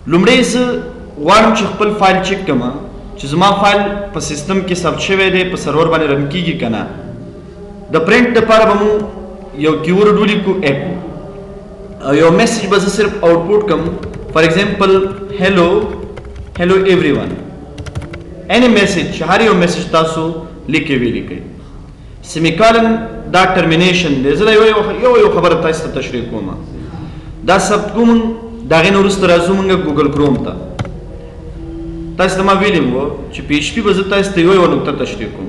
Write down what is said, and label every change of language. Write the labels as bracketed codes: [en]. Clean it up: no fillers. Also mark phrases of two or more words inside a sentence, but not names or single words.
[ps] لومړی زه غواړم چې خپل فایل چیک کړم چې زما فایل په سیستم کې ثبت شوی دی په سرور باندې رن کیږي که نه. د پرنټ دپاره به مو یو کیورډ ولیکو ایکو او یو میسج به زه صرف آوټپوټ کم. [en] for example hello everyone, any message [ps] چې هر یو میسج تاسو لیکې ولیکئ. سیمیکالن دا ټرمینیشن دی. زه یو خبره تاسو ته تشریح کوم. دا ثبت کوم د هغې نه وروسته راځو موږ ګوګل کروم ته. تاسو ته ما ویلي وو چې پی ایچ پي به زه تاسو ته یوه نقطه تشریح کوم.